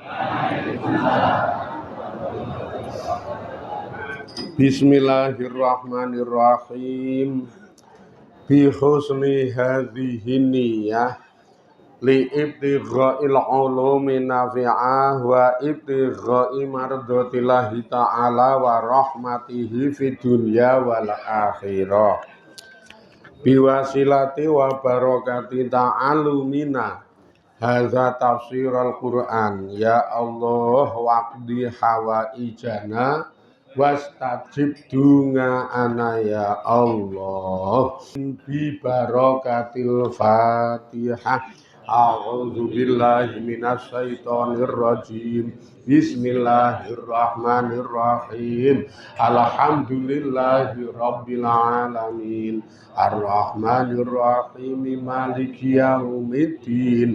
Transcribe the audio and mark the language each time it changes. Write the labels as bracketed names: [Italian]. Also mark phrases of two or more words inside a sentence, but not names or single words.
[Arabic] بسم الله الرحمن الرحيم. بحسن هذه النية لابتغاء العلوم النافعة وابتغاء مرضاة الله تعالى ورحمته في الدنيا والآخرة. بوسيلة وبركة تعلمنا هذا تفسير القرآن. يا الله واقض حوائجنا واستجب دعاءنا يا الله. ببركة الفاتحة. أعوذ بالله من الشيطان الرجيم. بسم الله الرحمن الرحيم الحمد لله رب العالمين. الرحمن الرحيم مالك يوم الدين.